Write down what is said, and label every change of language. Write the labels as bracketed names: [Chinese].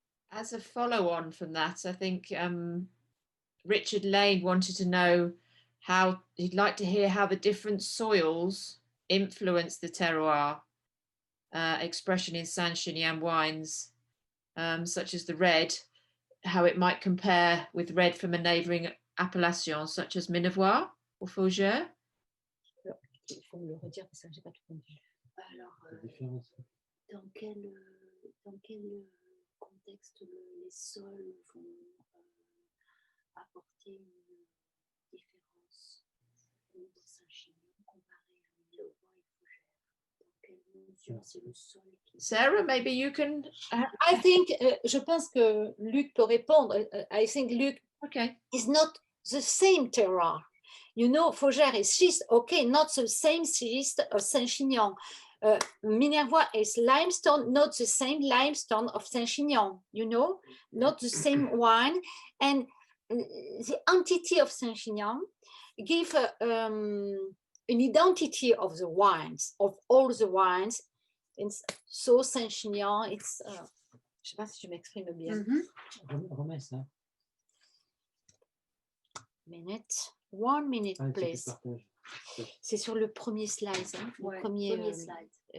[English] As a follow-on from that, I think Richard Lane wanted to know how he'd like to hear how the different soils influence the terroir expression in St Chinian wines, such as the red, how it might compare with red from a neighbouring appellation such as Minervois or Fougères. [French] Il faut me le redire parce que j'ai pas tout compris. Alors, dans quel contexte les sols vont apporter une différence entre St Chinian comparé à Minervois et Fougères? Dans quelle mesure c'est le sol qui... [English] Sarah, maybe you can... I think, [French] je pense que Luc peut répondre. [English] I think Luc is not the same terroir. You know, Fougères is schist, okay, not the same schist of St Chinian. Minervois is limestone, not the same limestone of St Chinian, you know, not the same wine. And the entity of St Chinian give an identity of the wines, of all the wines. And so St Chinian, it's, [French] je sais pas si je m'exprime bien. Remets ça. [English] One minute, please. [French] C'est sur le premier slide. Hein, le premier slide.